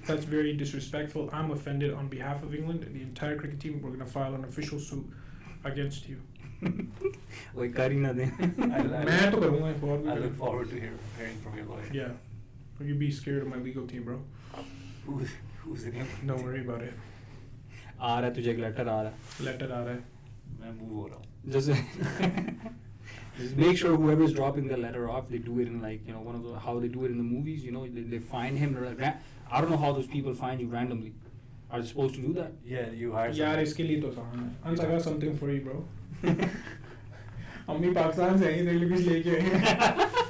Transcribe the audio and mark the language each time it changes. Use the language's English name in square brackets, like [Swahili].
[English] That's very disrespectful. I'm offended on behalf of England and the entire cricket team. We're going to file an official suit against you. [Hindi] वही कर ही ना दे. मैं तो करूँगा एक और. [English] I look forward to hearing from your lawyer. Yeah, you be scared of my legal team, bro. Who's in England? Don't worry about it. [Hindi] आ रहा है तुझे एक लेटर आ रहा है. Letter आ रहा है. मैं move हो रहा हूँ. [English] Just make sure whoever is dropping the letter off, they do it in like, one of the, how they do it in the movies. They find him. I don't know how those people find you randomly. Are they supposed to do that? Yeah, you hire. [Hindi] यार इसके लिए तो आसान है. [English] Ans, I got something for you, bro. [Hindi] अम्मी पाकिस्तान से आई, तेरे लिए कुछ लेके आई.